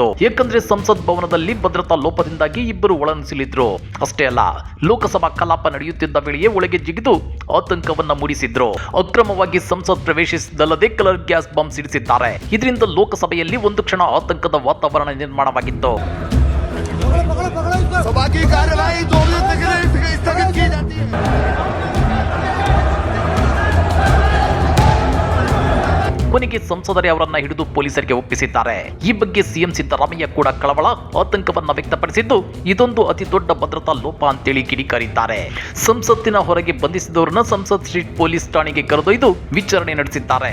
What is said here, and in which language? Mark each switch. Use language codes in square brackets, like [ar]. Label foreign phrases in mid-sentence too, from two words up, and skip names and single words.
[kn] ಯಾಕಂದ್ರೆ ಸಂಸತ್ ಭವನದಲ್ಲಿ ಭದ್ರತಾ ಲೋಪದಿಂದಾಗಿ ಇಬ್ಬರು ಒಳನುಸುಳಿದ್ರು. ಅಷ್ಟೇ ಅಲ್ಲ, ಲೋಕಸಭಾ ಕಲಾಪ ನಡೆಯುತ್ತಿದ್ದ ವೇಳೆಯೇ ಒಳಗೆ ಜಿಗಿದು ಆತಂಕವನ್ನ ಮೂಡಿಸಿದ್ರು. ಅಕ್ರಮವಾಗಿ ಸಂಸತ್ ಪ್ರವೇಶಿಸಿದ್ದಲ್ಲದೆ ಕಲರ್ ಗ್ಯಾಸ್ ಬಾಂಬ್ ಸಿಡಿಸಿದ್ದಾರೆ. ಇದರಿಂದ ಲೋಕಸಭೆಯಲ್ಲಿ ಒಂದು ಕ್ಷಣ ಆತಂಕದ ವಾತಾವರಣ ನಿರ್ಮಾಣವಾಗಿತ್ತು. [hi] सभा की कार्यवाही 2 बजे तक के लिए स्थगित की जाती है. [kn] ಕೊನೆಗೆ ಸಂಸದರೇ ಅವರನ್ನ ಹಿಡಿದು ಪೊಲೀಸರಿಗೆ ಒಪ್ಪಿಸಿದ್ದಾರೆ. ಈ ಬಗ್ಗೆ ಸಿಎಂ ಸಿದ್ದರಾಮಯ್ಯ ಕೂಡ ಕಳವಳ, ಆತಂಕವನ್ನ ವ್ಯಕ್ತಪಡಿಸಿದ್ದು, ಇದೊಂದು ಅತಿ ದೊಡ್ಡ ಭದ್ರತಾ ಲೋಪ ಅಂತೇಳಿ ಕಿಡಿಕಾರಿದ್ದಾರೆ. ಸಂಸತ್ತಿನ ಹೊರಗೆ ಬಂಧಿಸಿದವರನ್ನ ಸಂಸತ್ ಸ್ಟ್ರೀಟ್ ಪೊಲೀಸ್ ಠಾಣೆಗೆ ಕರೆದೊಯ್ದು ವಿಚಾರಣೆ ನಡೆಸಿದ್ದಾರೆ.